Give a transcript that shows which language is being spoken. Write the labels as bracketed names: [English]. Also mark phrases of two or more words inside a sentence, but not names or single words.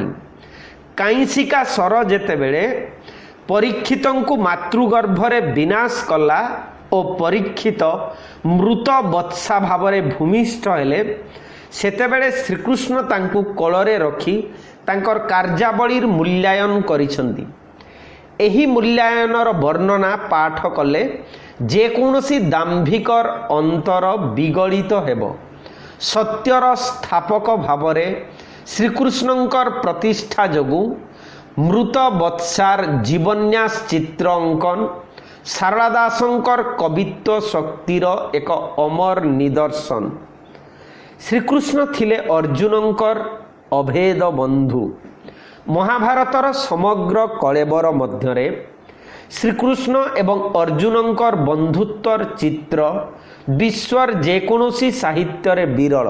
[Odia] କାଇଁସିକା ସର ଯେତେବେଳେ ପରୀକ୍ଷିତଙ୍କୁ ମାତୃଗର୍ଭରେ ବିନାଶ କଲା ଓ ପରୀକ୍ଷିତ ମୃତ ବତ୍ସା ଭାବରେ ଭୂମିଷ୍ଠ ହେଲେ, ସେତେବେଳେ ଶ୍ରୀକୃଷ୍ଣ ତାଙ୍କୁ କୋଳରେ ରଖି ତାଙ୍କର କାର୍ଯ୍ୟାବଳୀର ମୂଲ୍ୟାୟନ କରିଛନ୍ତି। ଏହି ମୂଲ୍ୟାୟନର ବର୍ଣ୍ଣନା ପାଠ କଲେ ଯେକୌଣସି ଦାମ୍ଭିକର ଅନ୍ତର ବିଗଳିତ ହେବ। ସତ୍ୟର ସ୍ଥାପକ ଭାବରେ ଶ୍ରୀକୃଷ୍ଣଙ୍କର ପ୍ରତିଷ୍ଠା ଯୋଗୁଁ ମୃତ ବତ୍ସାର ଜୀବନ୍ୟାସ ଚିତ୍ର ଅଙ୍କନ ସାରଳା ଦାସଙ୍କର କବିତ୍ୱ ଶକ୍ତିର ଏକ ଅମର ନିଦର୍ଶନ। ଶ୍ରୀକୃଷ୍ଣ ଥିଲେ ଅର୍ଜୁନଙ୍କର ଅଭେଦ ବନ୍ଧୁ। ମହାଭାରତର ସମଗ୍ର କଳେବର ମଧ୍ୟରେ ଶ୍ରୀକୃଷ୍ଣ ଏବଂ ଅର୍ଜୁନଙ୍କର ବନ୍ଧୁତ୍ୱର ଚିତ୍ର ବିଶ୍ୱର ଯେକୌଣସି ସାହିତ୍ୟ ବିରଳ।